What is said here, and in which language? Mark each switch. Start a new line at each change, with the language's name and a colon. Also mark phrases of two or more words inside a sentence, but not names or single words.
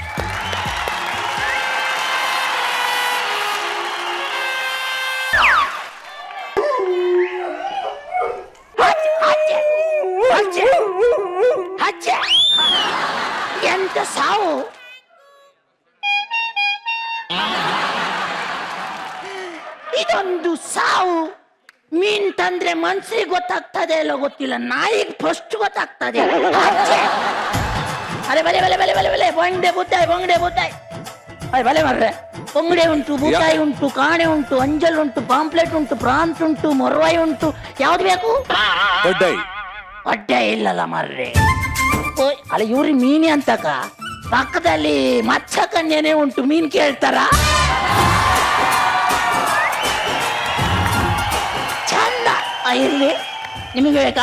Kannada: ಎಂತ ಸಾವು, ಇದೊಂದು ಸಾವು. ಮೀನ್ ತಂದ್ರೆ ಮನ್ಸಿಗೆ ಗೊತ್ತಾಗ್ತದೆ ಇಲ್ಲ ಗೊತ್ತಿಲ್ಲ, ನಾಯಿಗೆ ಫಸ್ಟ್ ಗೊತ್ತಾಗ್ತದೆ. ಅರೆ ಬಲೆ ಬಲೆ ಬಲೆ ಬಲೆ ಬಲೆ ಬಂಗಡೆ ಬೂತಾಯಿ ಅರೆ ಬಲೆ ಮಾರ್ರೆ. ಬಂಗಡೆ ಉಂಟು, ಬೂತಾಯಿ ಉಂಟು, ಕಾಣೆ ಉಂಟು, ಅಂಜಲ್ ಉಂಟು, ಪಾಂಪ್ಲೆಟ್ ಉಂಟು, ಪ್ರಾನ್ಸ್ ಉಂಟು, ಮೊರ್ವಾಯಿ ಉಂಟು. ಯಾವ್ದು ಬೇಕು? ಹೊಟ್ಟೆ ಇಲ್ಲಲ್ಲ ಮಾರ್ರೆ. ಅಲ್ಲ ಇವ್ರಿ ಮೀನಿ ಅಂತಕ ಪಕ್ಕದಲ್ಲಿ ಮಚ್ಚ ಕನ್ಯನೇ ಉಂಟು, ಮೀನ್ ಕೇಳ್ತಾರ? ಚಂದ ಇರ್ಲಿ, ನಿಮಗೆ ಬೇಕಾ?